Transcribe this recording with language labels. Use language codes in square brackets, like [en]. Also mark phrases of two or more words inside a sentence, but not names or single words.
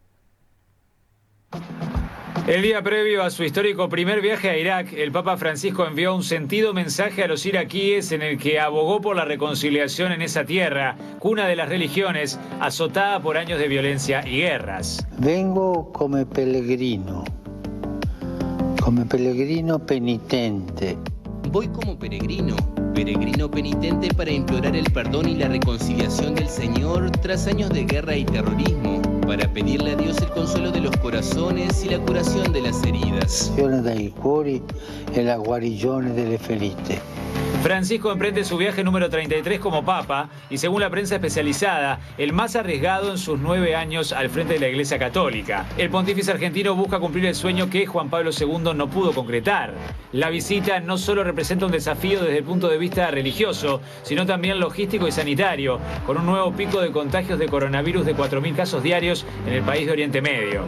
[es] El día previo a su histórico primer viaje a Irak, el Papa Francisco envió un sentido mensaje a los iraquíes en el que abogó por la reconciliación en esa tierra, cuna de las religiones, azotada por años de violencia y guerras. [it] Vengo come pellegrino penitente. [es] Voy como peregrino penitente para implorar el perdón y la reconciliación del Señor tras años de guerra y terrorismo, para pedirle a Dios el consuelo de los corazones y la curación de las heridas. [it] Dai cuori e la guarigione delle ferite. [es] Francisco emprende su viaje número 33 como Papa y, según la prensa especializada, el más arriesgado en sus 9 años al frente de la Iglesia Católica. El pontífice argentino busca cumplir el sueño que Juan Pablo II no pudo concretar. La visita no solo representa un desafío desde el punto de vista religioso, sino también logístico y sanitario, con un nuevo pico de contagios de coronavirus de 4.000 casos diarios en el país de Oriente Medio.